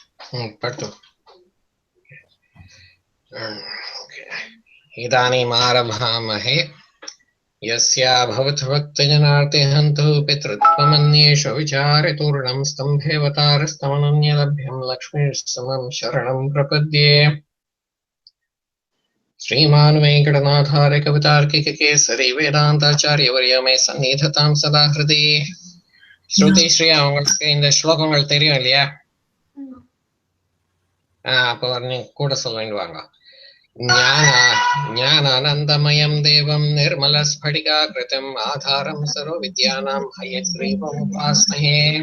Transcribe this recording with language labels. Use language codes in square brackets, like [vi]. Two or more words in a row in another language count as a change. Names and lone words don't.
[sa] पठतु इदानीम् आरभामहे यस्या भवद्भक्तजनार्ते हन्तु पितृत्वमन्येषु विचारितूर्णं स्तम्भेऽवतारस्तमनन्यलभ्यं लक्ष्मीर्समं शरणं प्रपद्ये श्रीमान् वेङ्कटनाथार्य कवितार्किककेसरी वेदान्ताचार्यवर्य मे सन्निधतां सदा हृदि [ta] ஸ்ருதி ஸ்ரீயா உங்களுக்கு இந்த ஸ்லோகங்கள் தெரியும் இல்லையா? அப்போ நீங்க கூட சொல்ல வேண்டுவாங்க. [sa] ज्ञानानन्दमयं देवं निर्मलस्फटिकाकृतम् आधारं सर्व विद्यानां हयग्रीवम् उपास्महे.